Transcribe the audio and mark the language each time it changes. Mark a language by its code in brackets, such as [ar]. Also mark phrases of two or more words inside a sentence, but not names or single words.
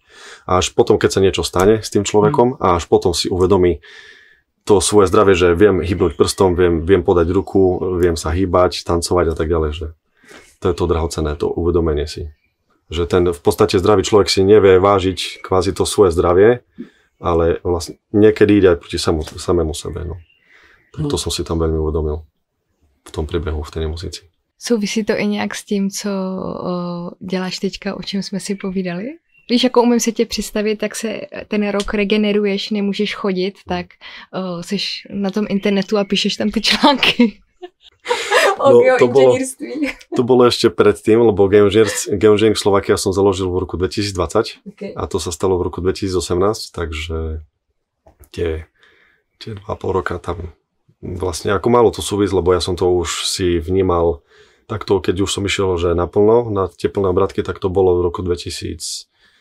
[sk] A až potom, keď sa niečo stane s tým človekom a až potom si uvedomí to svoje zdravie, že viem hýbnúť prstom, viem podať ruku, viem sa hýbať, tancovať a tak ďalej, že to je to drahocenné, to uvedomenie si. Že ten v podstate zdravý človek si nevie vážiť kvázi to svoje zdravie, ale vlastne niekedy ide aj proti samému sebe. No. Tak to som si tam veľmi uvedomil v tom priebehu, v tej nemocnici. [cs] Souvisí to i nějak s tím, co děláš teďka, o čem jsme si povídali? Víš, jako umím si tě představit, tak se ten rok regeneruješ, nemůžeš chodit, tak jsi na tom internetu a píšeš tam ty články o geoinženýrství. [sk] To bolo ešte predtým, lebo Geoengineering Slovakia som založil v roku 2020 a to sa stalo v roku 2018, takže tie 2,5 roka tam vlastne ako málo to súvisť, lebo ja som to už si vnímal takto, keď už som išiel, že naplno na teplné obrátky, tak to bolo v roku 2011.